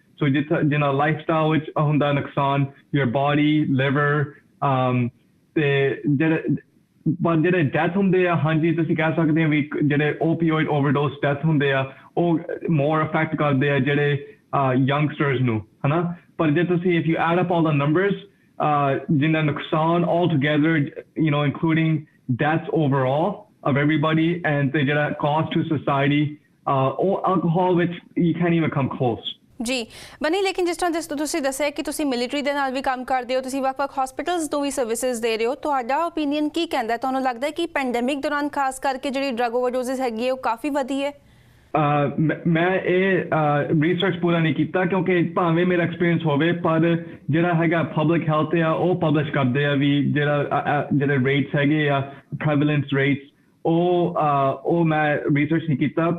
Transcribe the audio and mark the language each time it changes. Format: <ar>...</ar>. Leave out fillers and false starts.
<pa>ਸੋ ਜਿੰਨਾ life style ਵਿੱਚ ਹੁੰਦਾ ਨੁਕਸਾਨ,</pa> <en>your body,</en> <pa>ਲਿਵਰ, ਤੇ ਜਿਹੜੇ ਡੈਥ ਹੁੰਦੇ ਆ, ਹਾਂਜੀ ਤੁਸੀਂ ਕਹਿ ਸਕਦੇ ਹੋ ਵੀ ਜਿਹੜੇ ਓਪੀਓਇਡ ਓਵਰਡੋਸ ਡੈਥ ਹੁੰਦੇ ਆ ਉਹ ਮੋਰ ਅਫੈਕਟ ਕਰਦੇ ਆ ਜਿਹੜੇ ਯੰਗਸਟਰਸ ਨੂੰ, ਹਨਾ। ਪਰ ਜੇ ਤੁਸੀਂ</pa> <en>if you add up all the numbers,</en> <pa>ਜਿੰਨਾ ਨੁਕਸਾਨ</pa> <en>all together, you know, including deaths overall of everybody, and the cost to society, all alcohol, which you can't even come close.</en> <pa>ਜੀ ਬਨੀ, ਲੇਕਿਨ ਜਿਸ ਤਰ੍ਹਾਂ ਤੁਸੀਂ ਦੱਸਿਆ ਕਿ ਤੁਸੀਂ ਮਿਲਟਰੀ ਦੇ ਨਾਲ ਵੀ ਕੰਮ ਕਰਦੇ ਹੋ, ਤੁਸੀਂ ਵੱਖ-ਵੱਖ ਹਸਪੀਟਲਸ ਤੋਂ ਵੀ ਸਰਵਿਸਿਜ਼ ਦੇ ਰਹੇ ਹੋ, ਤੁਹਾਡਾ ਓਪੀਨੀਅਨ ਕੀ ਕਹਿੰਦਾ? ਤੁਹਾਨੂੰ ਲੱਗਦਾ ਹੈ ਕਿ ਪੈਂਡੈਮਿਕ ਦੌਰਾਨ ਖਾਸ ਕਰਕੇ ਜਿਹੜੀ ਡਰੱਗ ਓਵਰਡੋਸਿਸ ਹੈਗੀ ਹੈ ਉਹ ਕਾਫੀ ਵਧੀ ਹੈ? ਮੈਂ ਇਹ ਰਿਸਰਚ ਪੂਰਾ ਨਹੀਂ ਕੀਤਾ, ਕਿਉਂਕਿ ਭਾਵੇਂ ਮੇਰਾ ਐਕਸਪੀਰੀਅੰਸ ਹੋਵੇ, ਪਰ ਜਿਹੜਾ ਹੈਗਾ ਪਬਲਿਕ ਹੈਲਥ ਆ ਉਹ ਪਬਲਿਸ਼ ਕਰਦੇ ਆ ਵੀ ਜਿਹੜੇ ਰੇਟਸ ਹੈਗੇ ਆ, ਪ੍ਰੈਵਲੈਂਸ ਰੇਟਸ, ਉਹ ਮੈਂ ਰਿਸਰਚ ਨਹੀਂ ਕੀਤਾ।</pa>